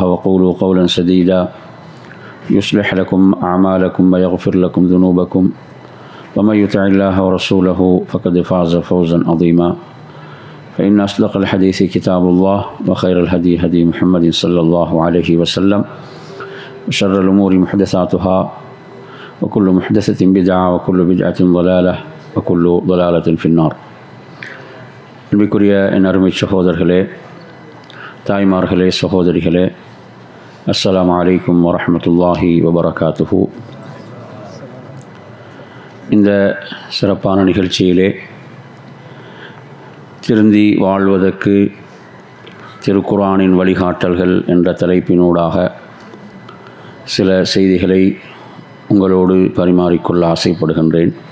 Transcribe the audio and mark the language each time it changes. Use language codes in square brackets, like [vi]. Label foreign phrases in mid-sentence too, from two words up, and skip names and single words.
[ar] وقولوا قولا سديدا يصلح لكم أعمالكم ويغفر لكم ذنوبكم ومن يطع الله ورسوله فقد فاز فوزا عظيما فإن أصدق الحديث كتاب الله وخير الهدي هدي محمد صلى الله عليه وسلم وشر الأمور محدثاتها وكل محدثة بدعة وكل بدعة ضلالة وكل ضلالة في النار. [ta] அன்பிற்குரிய என் அருமை சகோதரர்களே, தாய்மார்களே, சகோதரிகளே, [ar] السلام عليكم ورحمة الله وبركاته. [ta] இந்த சிறப்பான நிகழ்ச்சியிலே திருந்தி வாழ்வதற்கு திருக்குர்ஆனின் வழிகாட்டல்கள் என்ற தலைப்பினூடாக சில செய்திகளை உங்களோடு பரிமாறிக்கொள்ள ஆசைப்படுகின்றேன்.